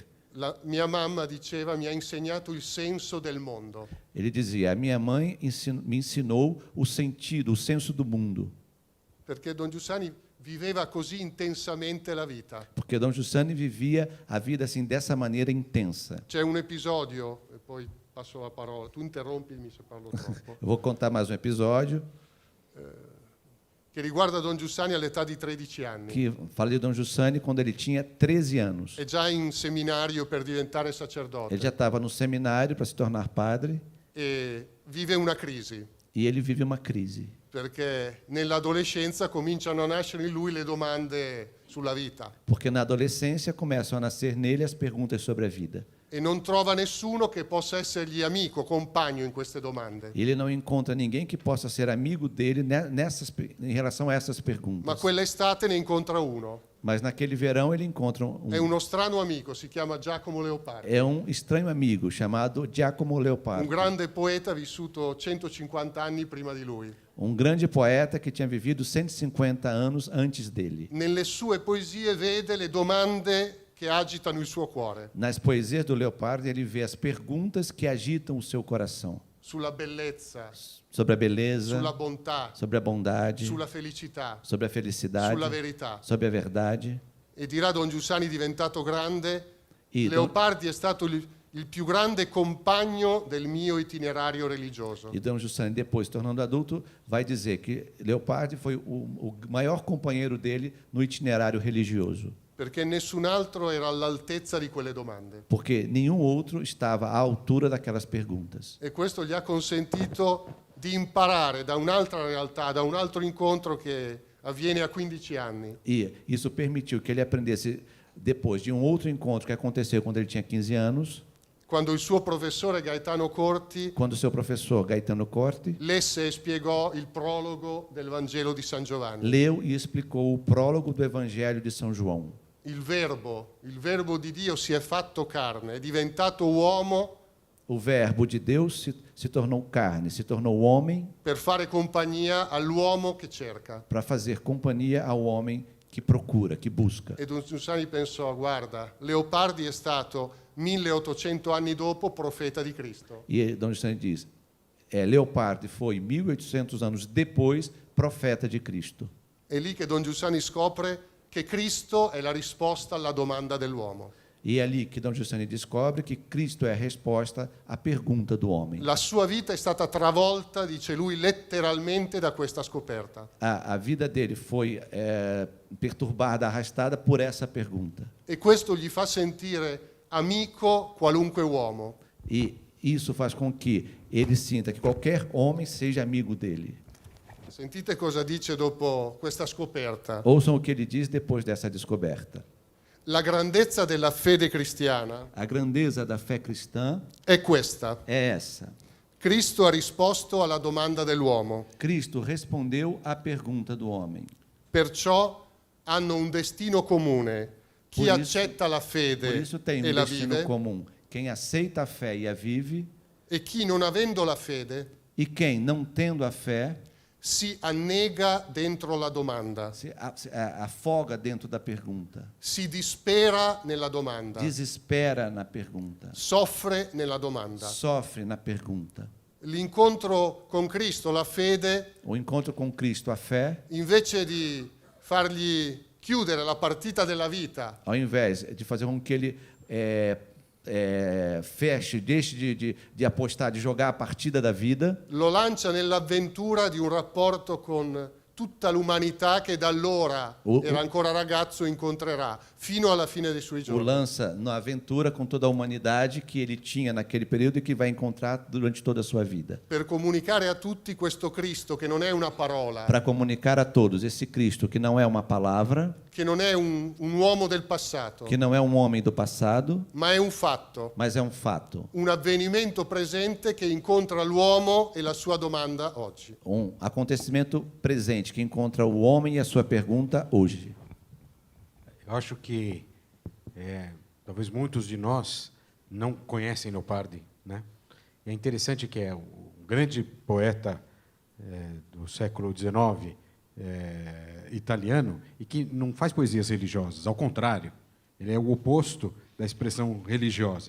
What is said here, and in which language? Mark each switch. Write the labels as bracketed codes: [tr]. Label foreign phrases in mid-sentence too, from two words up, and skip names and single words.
[it] La mia mamma diceva mi ha insegnato il senso del mondo. [pt] Ele dizia, a minha mãe me ensinou o sentido, o senso do mundo. [it] Perché Don Giussani viveva così intensamente la vita. [pt] Porque Dom Giussani vivia a vida assim dessa maneira intensa. [it] C'è un episodio, e poi passo la parola, tu interrompimi se parlo troppo, [pt] Eu vou contar mais um episódio [it] che riguarda Don Giussani all'età di 13 anni. [pt] que fala de Dom Giussani quando ele tinha 13 anos. [it] È già in seminario per diventare sacerdote [pt] Ele já estava no seminário para se tornar padre [it] e vive una crisi, [pt] e ele vive uma crise. [it] perché nell'adolescenza cominciano a nascere in lui le domande sulla vita. [pt] Porque na adolescência começam a nascer nele as perguntas sobre a vida. [it] e non trova nessuno che possa essergli amico, compagno in queste domande. [pt] Ele não encontra ninguém que possa ser amigo dele em relação a essas [it] Ma [pt] perguntas. [it] quell'estate ne incontra uno. [pt] Mas naquele verão ele encontra [it] È uno strano amico, si chiama Giacomo Leopardi. [pt] é um estranho amigo chamado Giacomo [it] Un [pt] Leopardi, [it] grande poeta vissuto 150 anni prima di lui. [pt] um grande poeta que tinha vivido 150 anos antes dele. [it] Nelle sue poesie vede le domande che agitano il suo cuore, [pt] Nas poesias do Leopardi, ele vê as perguntas que agitam o seu coração [it] sulla bellezza, [pt] sobre a beleza, [it] sulla bontà, [pt] sobre a bondade, [it] sulla felicità, [pt] sobre a felicidade, [it] sulla verità. [pt] sobre a verdade. [it] E dirà Don Giussani diventato grande, [pt] E [it] Leopardi è stato il più grande compagno del mio itinerario religioso. [pt] Dom Giussani, depois, se tornando adulto, vai dizer que Leopardi foi o maior companheiro dele no itinerário religioso, [it] Perché nessun altro era all'altezza di quelle domande. [pt] porque nenhum outro estava à altura daquelas perguntas. [it] E questo gli ha consentito di imparare da un'altra realtà, da un altro incontro che avviene a 15 anni. [pt] E isso permitiu que ele aprendesse, depois de um outro encontro que aconteceu quando ele tinha 15 anos, [it] Quando il suo professore Gaetano Corti [pt] quando seu professor Gaetano Corti [it] lesse e spiegò il prologo del Vangelo di San Giovanni. [pt] leu e explicou o prólogo do Evangelho de São João. [it] Il verbo di Dio si è fatto carne, è diventato uomo [pt] O verbo de Deus se tornou carne, se tornou homem [it] per fare compagnia all'uomo che cerca. [pt] para fazer companhia ao homem que procura, que busca. [it] E Don Giussani pensò, guarda, Leopardi è stato 1800 anni dopo profeta di Cristo. [pt] E Dom Giussani diz, Leopardi foi 1800 anos depois profeta de Cristo. [it] È lì che Don Giussani scopre che Cristo è la risposta alla domanda dell'uomo. [pt] E é ali que Dom Giussani descobre que Cristo é a resposta à pergunta do homem. [it] La sua vita è stata travolta, dice lui, letteralmente da questa scoperta. [pt] A vida dele foi perturbada, arrastada por essa pergunta. [it] E questo gli fa sentire amico qualunque uomo. [pt] E isso faz com que ele sinta que qualquer homem seja amigo dele. [it] Sentite cosa dice dopo questa scoperta. [pt] Ouçam o que ele diz depois dessa descoberta. [it] La grandezza della fede cristiana [pt] A grandeza da fé cristã [it] è questa. [pt] é essa. [it] Cristo ha risposto alla domanda dell'uomo. [pt] Cristo respondeu à pergunta do homem. [it] Perciò hanno un destino comune. Chi [pt] Por isso- [it] accetta la [pt] Por [it] fede [pt] isso tem [it] e [pt] um [it] la [pt] destino [it] vive, [pt] comum. Quem aceita a fé e a vive, [it] e chi non avendo la fede [pt] e quem, não tendo a fé, [it] si annega dentro la domanda, [pt] se afoga dentro da pergunta, [it] si dispera nella domanda, [pt] desespera na pergunta, [it] soffre nella domanda. [pt] sofre na pergunta. [it] L'incontro con Cristo, la fede, [pt] O encontro com Cristo, a fé, [it] invece di fargli chiudere la partita della vita, [pt] ao invés de fazer com que ele feche, deixe de apostar, de jogar a partida da vida, [it] lo lancia nell'avventura di un rapporto con tutta l'umanità che da allora era ancora ragazzo incontrerà fino alla fine dei suoi [pt] o [it] giorni. [pt] lança na aventura com toda a humanidade que ele tinha naquele período e que vai encontrar durante toda a sua vida. [it] Per comunicare a tutti questo Cristo che non è una parola, [pt] Para comunicar a todos esse Cristo que não é uma palavra, [it] che non è un uomo del passato, [pt] que não é um homem do passado, [it] ma è un fatto, [pt] mas é um fato, [it] un avvenimento presente che incontra l'uomo e la sua domanda oggi. [pt] um acontecimento presente que encontra o homem e a sua pergunta hoje. Eu acho que talvez muitos de nós não conhecem Leopardi, né? E é interessante que é um grande poeta do século XIX, italiano, e que não faz poesias religiosas, ao contrário, ele é o oposto da expressão religiosa.